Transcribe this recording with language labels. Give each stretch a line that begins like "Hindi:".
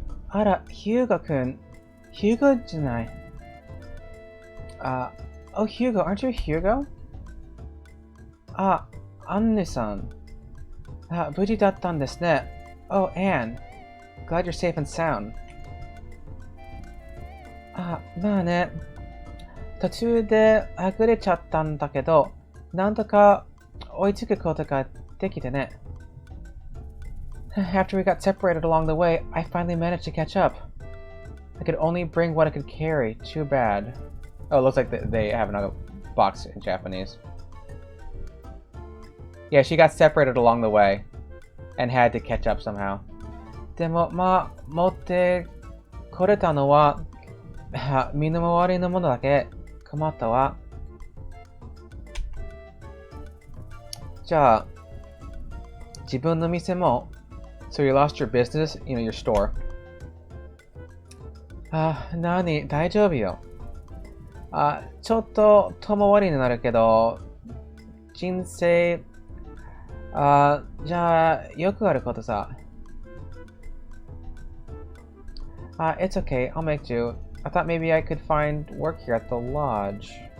Japanese: Ara, Hugo-kun. Hugo じゃない。
English: Oh, Hugo, aren't you Hugo?
Japanese: Anne-san. 無事だったんですね。
English: Oh, Anne. Glad you're safe and sound.
Japanese: まあね。途中ではぐれちゃったんだけど、なんとか追いつくことができてね。
English: After we got separated along the way, I finally managed to catch up. I could only bring what I could carry. Too bad. Oh, it looks like they have another box in Japanese. Yeah, she got separated along the way and had to catch up somehow.
Japanese: でも、まあ、持ってこれたのは身の回りのものだけ。困ったわ。じゃあ、自分の店も
English: So you lost your business? You know, your store.
Japanese: 何大丈夫よ。ちょっと遠回りになるけど、人生、じゃあ、よくあることさ。
English: It's okay, I'll make do. I thought maybe I could find work here at the lodge.